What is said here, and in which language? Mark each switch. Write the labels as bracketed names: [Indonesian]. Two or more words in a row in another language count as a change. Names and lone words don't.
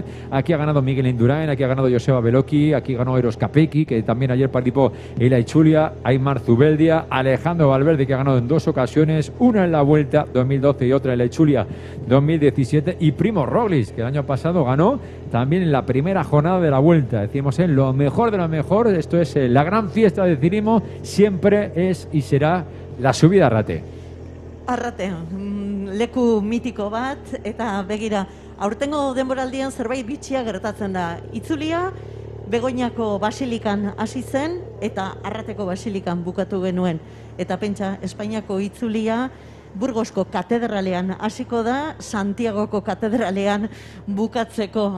[Spanish] Aquí ha ganado Miguel Indurain, aquí ha ganado Joseba Beloki, aquí ganó Eros Capecchi, que también ayer participó en la Itzulia, Aymar Zubeldia, Alejandro Valverde, que ha ganado en 2 ocasiones, una en la Vuelta 2012 y otra en la Itzulia 2017, y Primo Roglic, que el año pasado ganó también en la primera jornada de la Vuelta. Decimos, lo mejor de lo mejor. Esto es la gran fiesta de ciclismo, siempre es y será la subida a Arrate. [Basque] Arrate, leku mitiko bat, eta begira, aurtengo denboraldian zerbait bitxia gertatzen da. Itzulia Begoñako basilikan hasi zen eta Arrateko basilikan bukatu genuen. Eta pentsa, Espainiako itzulia Burgosko katedralean hasiko da, Santiagoko katedralean bukatzeko.